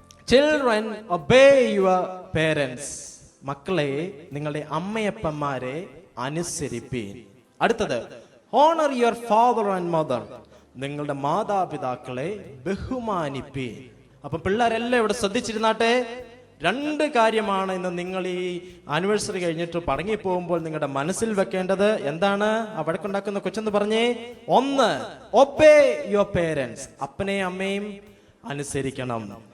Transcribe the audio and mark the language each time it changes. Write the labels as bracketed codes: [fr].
[en] Children, obey your parents. [ml] മക്കളെ, നിങ്ങളുടെ അമ്മയപ്പന്മാരെ അനുസരിപ്പീൻ. [en] അടുത്തത്, honor your father and mother. [ml] നിങ്ങളുടെ മാതാപിതാക്കളെ ബഹുമാനിപ്പീൻ. അപ്പം പിള്ളേരെല്ലാം ഇവിടെ ശ്രദ്ധിച്ചിരുന്നാട്ടെ. 2 കാര്യമാണ് ഇന്ന് നിങ്ങൾ ഈ ആനിവേഴ്സറി കഴിഞ്ഞിട്ട് പടങ്ങി പോകുമ്പോൾ നിങ്ങളുടെ മനസ്സിൽ വെക്കേണ്ടത്. എന്താണ്? വഴക്കുണ്ടാക്കുന്ന കൊച്ചെന്ന് പറഞ്ഞേ. 1, [en] obey your parents. [ml] അപ്പനെയും അമ്മയും അനുസരിക്കണം.